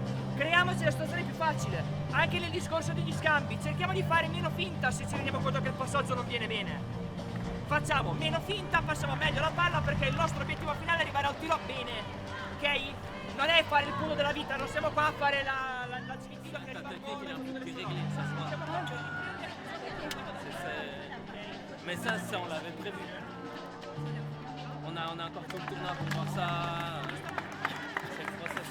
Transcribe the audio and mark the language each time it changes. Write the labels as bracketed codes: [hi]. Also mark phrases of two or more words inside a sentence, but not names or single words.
[it] Quindi, creiamoci la situazione più facile. Anche nel discorso degli scambi, cerchiamo di fare meno finta se ci rendiamo conto che il passaggio non viene bene. Facciamo meno finta, passiamo meglio la palla perché il nostro obiettivo finale è arrivare al tiro bene, ok? Non è fare il punto della vita, non siamo qua a fare la civitina che arriva [fr] Mais ça, on l'avait prévu. On a encore tout le tournoi pour voir ça. C'est le process.